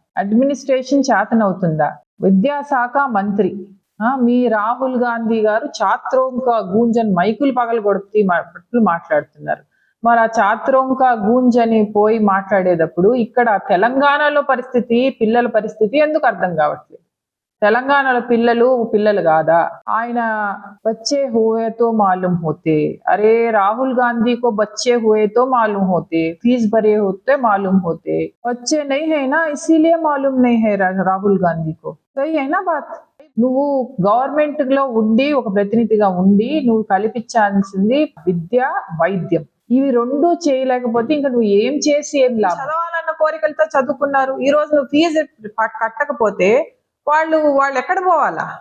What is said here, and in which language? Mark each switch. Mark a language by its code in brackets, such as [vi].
[te] Administration చేతనవుతుందా? విద్యాశాఖ మంత్రి మీ రాహుల్ గాంధీ గారు ఛాత్రోంక గూంజన్ మైకులు పగలగొడుతూ మాట్లాడుతున్నారు. మరి ఆ ఛాత్రోంక గూంజ్ అని పోయి మాట్లాడేటప్పుడు ఇక్కడ తెలంగాణలో పరిస్థితి, పిల్లల పరిస్థితి ఎందుకు అర్థం కావట్లేదు? తెలంగాణలో పిల్లలు కాదా? [hi] ఆయన బच्चे हुए तो मालूम होते, अरे राहुल गांधी को बच्चे हुए तो मालूम होते, फीस भरे होते मालूम होते, बच्चे नहीं है ना इसीलिए मालूम नहीं है राहुल गांधी को. सही है ना बात? [te] నువ్వు గవర్నమెంట్ లో ఉండి ఒక ప్రతినిధిగా ఉండి నువ్వు కల్పించాల్సింది విద్య, వైద్యం. ఇవి రెండు చేయలేకపోతే ఇంకా నువ్వు ఏం చేసి ఏం లాభం? చదవాలన్న కోరికలతో చదువుకున్నారు. ఈ రోజు నువ్వు ఫీజు కట్టకపోతే వాళ్ళు ఎక్కడ పోవాలా?